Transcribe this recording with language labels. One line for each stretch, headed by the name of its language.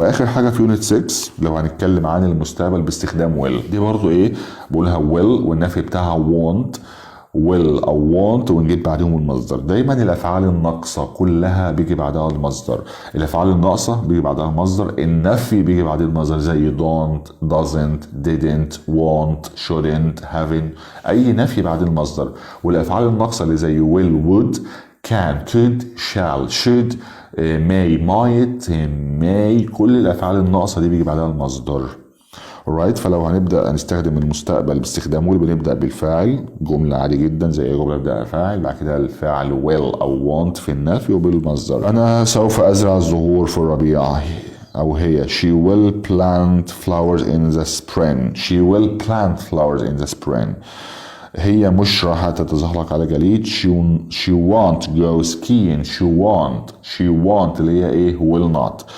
Arabic: واخر حاجه في يونت 6 لو هنتكلم عن المستقبل باستخدام will. دي برضو ايه بقولها will والنفي بتاعها want. will او want ونجيب بعدهم المصدر. دايما الافعال الناقصه كلها بيجي بعدها المصدر. الافعال الناقصه بيجي بعدها المصدر. النفي بيجي بعدها المصدر زي
English: don't doesn't didn't won't shouldn't haven't.
Arabic: اي نفي بعد المصدر. والافعال الناقصه اللي زي
English: will would can could shall should may might may
Arabic: كل الافعال الناقصه دي بيجي بعدها المصدر.
English: alright.
Arabic: فلو هنبدا نستخدم المستقبل باستخدام will بنبدا بالفاعل جمله عادي جدا زي جمله ببدا فاعل بعد كده الفاعل will او want في النفي وبالمصدر. انا سوف ازرع الزهور في الربيع او هي
English: she will plant flowers in the spring. she will plant flowers in the spring.
Arabic: هي مش راح تتزحلق على جليد.
English: she won't go skiing. she won't
Arabic: اللي هي ايه
English: will not.